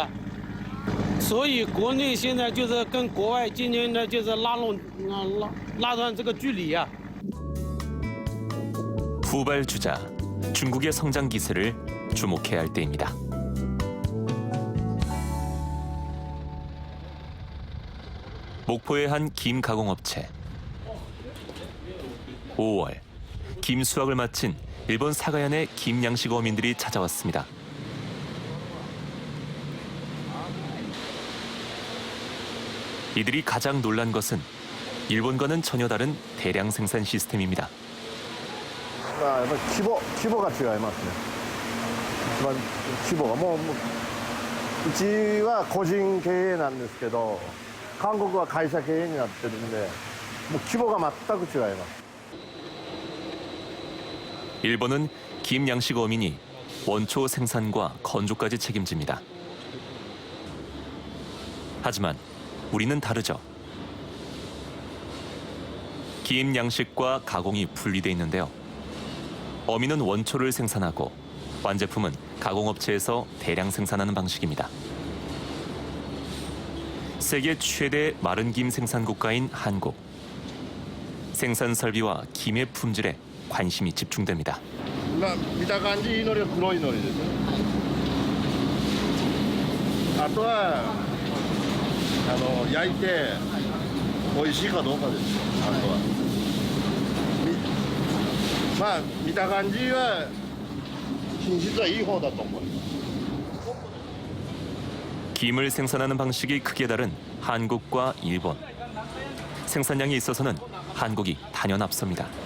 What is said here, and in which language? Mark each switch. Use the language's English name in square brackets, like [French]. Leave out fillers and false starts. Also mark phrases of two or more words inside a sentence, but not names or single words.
[Chinese] 所以国内现在就是跟国外渐渐的就是拉断这个距离啊。 [Korean] 후발주자, 중국의 성장 기세를 주목해야 할 때입니다. 목포의 한 김 가공업체. 5월, 김 수확을 마친 일본 사가현의 김 양식 어민들이 찾아왔습니다. 이들이 가장 놀란 것은 일본과는 전혀 다른 대량 생산 시스템입니다. [Japanese] やっぱり規模が違いますね。一番規模がもううちは個人経営なんですけど、韓国は会社経営になってるんで、もう規模が全く違います。 [Korean] 일본은 김 양식 어민이 원초 생산과 건조까지 책임집니다. 하지만 우리는 다르죠. 김 양식과 가공이 분리돼 있는데요. 어민은 원초를 생산하고 완제품은 가공업체에서 대량 생산하는 방식입니다. 세계 최대 마른 김 생산 국가인 한국. 생산 설비와 김의 품질에 관심이 집중됩니다. [Japanese] 見た感じいい海苔は黒い海苔ですよ。あとは焼いて美味しいかどうかですよ。あとはまあ見た感じは品質はいい方だと思います。 [Korean] 김을 생산하는 방식이 크게 다른 한국과 일본. 생산량에 있어서는 한국이 단연 앞섭니다.